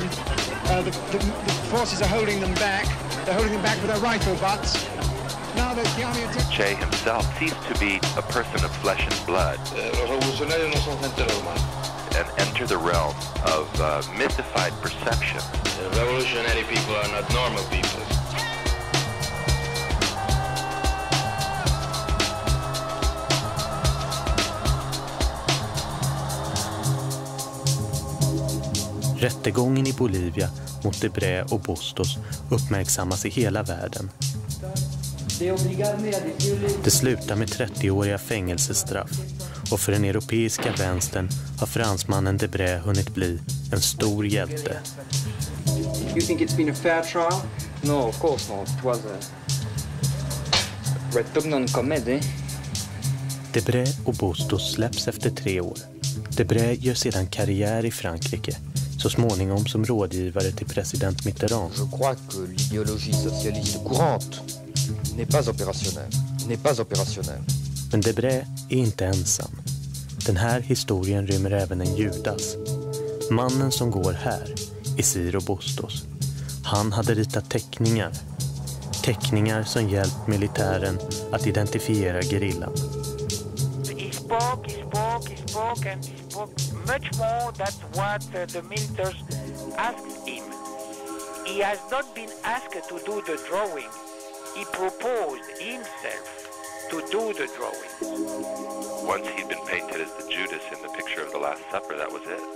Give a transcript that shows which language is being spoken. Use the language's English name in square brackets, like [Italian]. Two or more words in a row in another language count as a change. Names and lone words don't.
[English] The forces are holding them back. They're holding them back with their rifle butts. Now the army attacks. Che himself ceased to be a person of flesh and blood and enter the realm of mythified perception. Revolutionary people are not normal people. [Swedish] Rättegången i Bolivia mot Debray och Bustos uppmärksammas i hela världen. Det slutar med 30-åriga fängelsestraff och för den europeiska vänstern har fransmannen Debray hunnit bli en stor hjälte. [English] You think it's been a fair trial? No, of course not. It was a retumnant comedy. [Swedish] Debray och Bustos släpps efter 3 år. Debray gör sedan karriär i Frankrike, så småningom som rådgivare till president Mitterrand. [French] Je crois que l'idéologie socialiste courante n'est pas opérationnelle. [Swedish] Men Debray är inte ensam. Den här historien rymmer även en Judas. Mannen som går här är Ciro Bustos. Han hade ritat teckningar. Teckningar som hjälpt militären att identifiera gerillan. [English] spoke, and he spoke much more than what the militars asked him. He has not been asked to do the drawing. He proposed himself to do the drawing. Once he'd been painted as the Judas in the picture of the Last Supper, that was it.